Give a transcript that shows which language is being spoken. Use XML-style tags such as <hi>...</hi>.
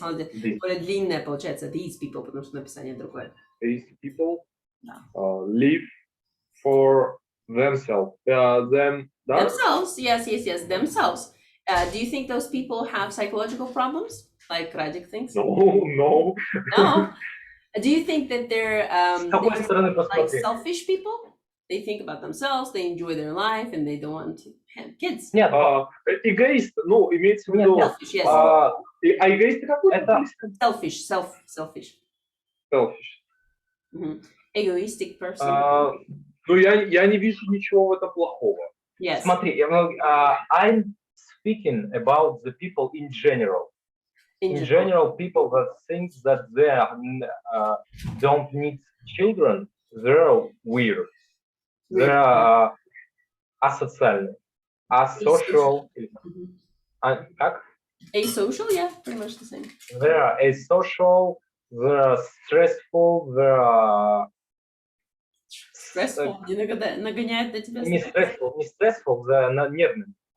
<ru>Более длинное получается,</ru> <en>these people,</en> <ru>потому что написание другое.</ru> <en>These people live for themselves. Themselves, yes, themselves. Do you think those people have psychological problems, like Radик thinks? No. No? Do you think that they're like selfish people? They think about themselves, they enjoy their life, and they don't want to have kids.</en> <ru>Нет, эгоист, имеется в виду...</ru> <en>Selfish, yes.</en> <ru>Эгоист какой?</ru> <en>Selfish. Egoistic person.</en> <ru>Я не вижу ничего в этом плохого.</ru> <en>Yes.</en> <ru>Смотри,</ru> <en>I'm speaking about the people in general. In general, people that think that they don't need children, they're weird. They're asocial. Asocial.</en> <ru>Как?</ru> <en>Asocial, yeah, pretty much the same. They're asocial, they're stressful, they're</en> <ru>Stressful не нагоняет на тебя Не стресс? stressful, нервный.</ru>